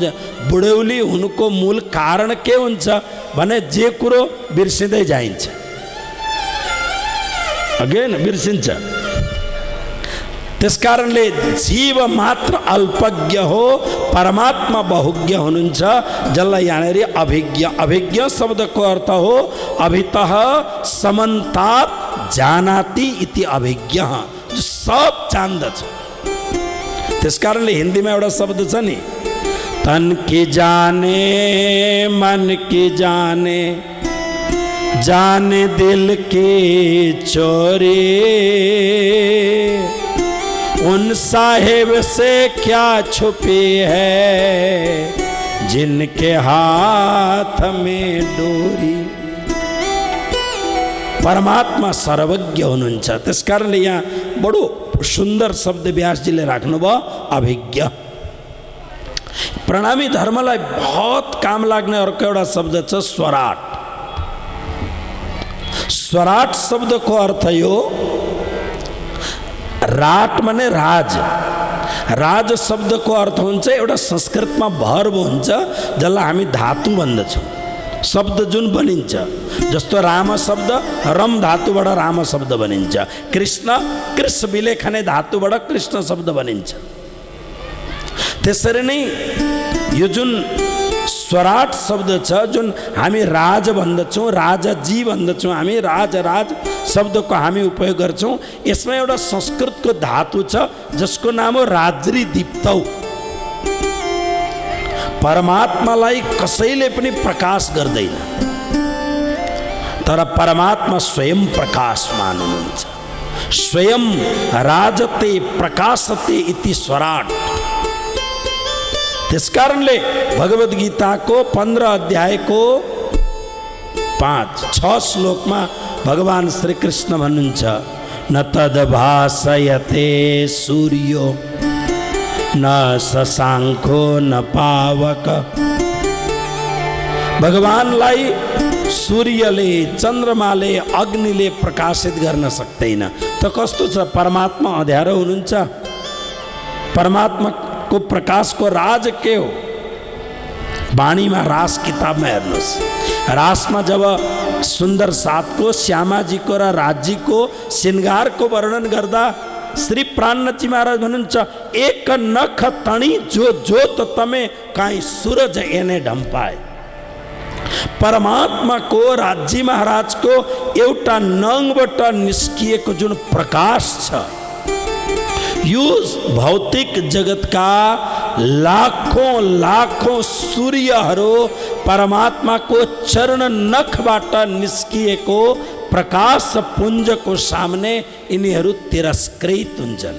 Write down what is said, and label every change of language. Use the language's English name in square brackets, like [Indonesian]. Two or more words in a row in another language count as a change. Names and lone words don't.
[Nepali] बुढौली हुनुको मूल कारण के हुन्छ भने जे कुरो बिर्सिँदै जाइन्छ, अगेन बिर्सिन्छ। त्यसकारणले जीव मात्र अल्पज्ञ हो, परमात्मा बहुज्ञ हुनुहुन्छ, जसलाई यहाँनिर अभिज्ञ शब्दको अर्थ हो [Sanskrit] अभितः समन्तात जानाति इति अभिज्ञ, [Nepali] जो सब जान्दछ। त्यसकारणले हिन्दीमा एउटा शब्द छ नि, [Hindi] तन की जाने मन की जाने जाने दिल के चोरी, उन साहेब से क्या छुपी है जिनके हाथ में डोरी। [Nepali] परमात्मा सर्वज्ञ हुनुहुन्छ। त्यसकारणले यहाँ बडो सुन्दर शब्द व्यासजीले राख्नुभयो, अभिज्ञ। प्रणामी धर्मलाई बहुत काम लाग्ने अर्को एउटा शब्द छ स्वराट। स्वराट शब्दको अर्थ यो, राट माने राज। राज शब्दको अर्थ हुन्छ एउटा संस्कृतमा भर्ब हुन्छ, जसलाई हामी धातु भन्दछौँ। शब्द जुन बनिन्छ, जस्तो राम शब्द रम धातुबाट राम शब्द बनिन्छ, कृष्ण कृष विलेखने धातुबाट कृष्ण शब्द बनिन्छ। त्यसरी नै यो जुन स्वराट शब्द छ, जुन हामी राज भन्दछौँ, राजाजी भन्दछौँ, हामी राज शब्दको हामी उपयोग गर्छौँ। यसमा एउटा संस्कृतको धातु छ जसको नाम हो [Sanskrit] राज्री दीप्तौ। [Nepali] परमात्मालाई कसैले पनि प्रकाश गर्दैन, तर परमात्मा स्वयं प्रकाशमान हुनुहुन्छ। [Sanskrit] स्वयं राजते प्रकाशते इति स्वराट। [Nepali] त्यसकारणले भगवद् गीताको 15 अध्यायको 5-6 श्लोकमा भगवान श्री कृष्ण भन्नुहुन्छ, [Sanskrit] न तद्भासयते सूर्यो न शशाङ्को न पावक। [Nepali] भगवानलाई सूर्यले चन्द्रमाले अग्निले प्रकाशित गर्न सक्दैन। त कस्तो छ, परमात्मा अँध्यारो हुनुहुन्छ। परमात्माको प्रकाशको राज के हो? वाणीमा रास किताबमा हेर्नुहोस्, रासमा जब सुन्दर साथको श्यामाजीको र राजजीको श्रृङ्गारको वर्णन गर्दा श्री प्राणनाथजी महाराज भन्नुहुन्छ, [Gujarati] एक नख तणी जो जोत तमे काई सूरज एने ढम्पाए। [Nepali] परमात्माको राज्य महाराजको एउटा नङबाट निस्किएको जुन प्रकाश छ, यो भौतिक जगतका लाखौं लाखौं सूर्यहरू परमात्माको चरण नखबाट निस्किएको प्रकाश पुञ्जको सामने यिनीहरू तिरस्कृत हुन्छन्।